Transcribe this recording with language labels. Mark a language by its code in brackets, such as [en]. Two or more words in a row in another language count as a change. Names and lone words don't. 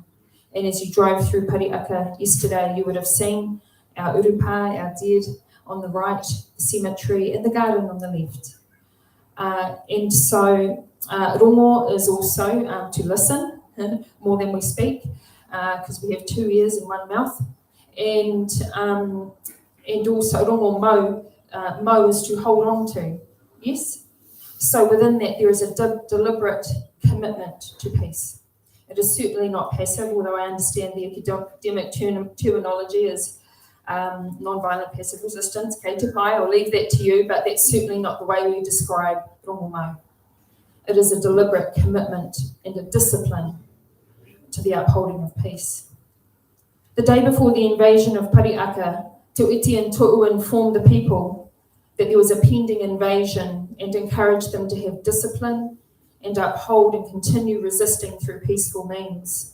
[en] And as you drove through Parihaka yesterday, you would have seen our urupa, our dead, on the right, the cemetery, and the garden on the left. And so rongo is also to listen more than we speak, because we have 2 ears and 1 mouth. And also [mi] rongo mo [en] is to hold on to, yes? So within that there is a deliberate commitment to peace. It is certainly not passive, although I understand the academic terminology is nonviolent passive resistance, [mi] Kei Te Pai, [en] I'll leave that to you, but that's certainly not the way we describe [mi] rongo mo. [en] It is a deliberate commitment and a discipline to the upholding of peace. The day before the invasion of Parihaka, Te Iti and Tu'u informed the people that there was a pending invasion and encouraged them to have discipline and uphold and continue resisting through peaceful means.